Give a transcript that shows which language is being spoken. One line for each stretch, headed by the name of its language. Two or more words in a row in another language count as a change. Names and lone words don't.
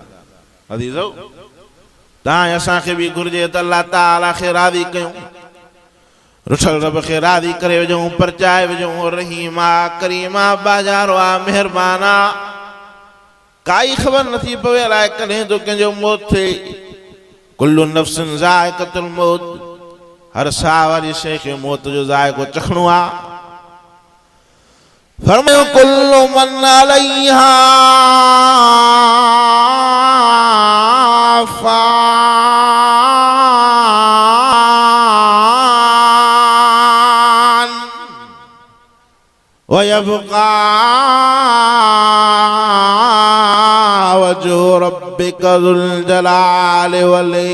Sindhi: अज़ीज़ो तव्हां असांखे बि घुर्जे त अल्लाह ताला खे राज़ी कयूं, रुठल रब खे राज़ी करे विझूं, परचाए विझूं। रहीमा करीमा बाज़ारो आहे, महिरबाना, काई ख़बर नथी पवे अलाए कॾहिं तो कंहिंजो मौत थिए।
Arabic: كل نفس ذائقة الموت,
Sindhi: हर साह वारी शइ खे मौत जो ज़ाइक़ो चखणो आहे।
Arabic: फरमायो كل من عليها فان ويبقى وجه ربك ذو الجلال وال